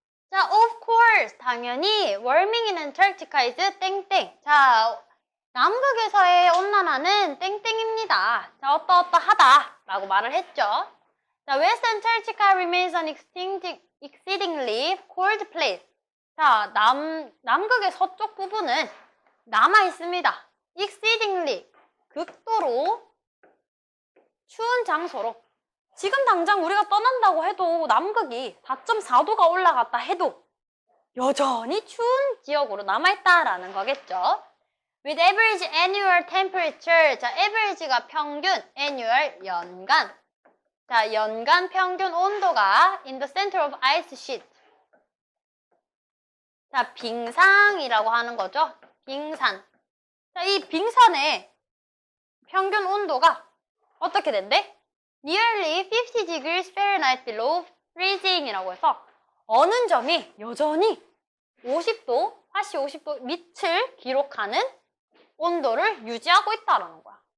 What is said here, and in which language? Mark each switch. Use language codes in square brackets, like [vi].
[en] 자, of course, 당연히 warming in Antarctica is 땡땡. [ko] 자, 남극에서의 온난화는 땡땡입니다. 자, 어떠어떠하다 라고 말을 했죠. [en] 자, West Antarctica remains an exceedingly cold place. [ko] 자, 남극의 서쪽 부분은 남아 있습니다. exceedingly, 극도로 추운 장소로. 지금 당장 우리가 떠난다고 해도 남극이 4.4도가 올라갔다 해도 여전히 추운 지역으로 남아있다라는 거겠죠. [en] With average annual temperature. [ko] 자, average가 평균, annual, 연간. 자, 연간 평균 온도가 [en] in the center of ice sheet. [ko] 자, 빙상이라고 하는 거죠. 빙산. 자, 이 빙산의 평균 온도가 어떻게 된대? [en] Nearly 50 degrees Fahrenheit below freezing [ko] 이라고 해서 어느 점이 여전히 50도, 화씨 50도 밑을 기록하는 온도를 유지하고 있다는 거야.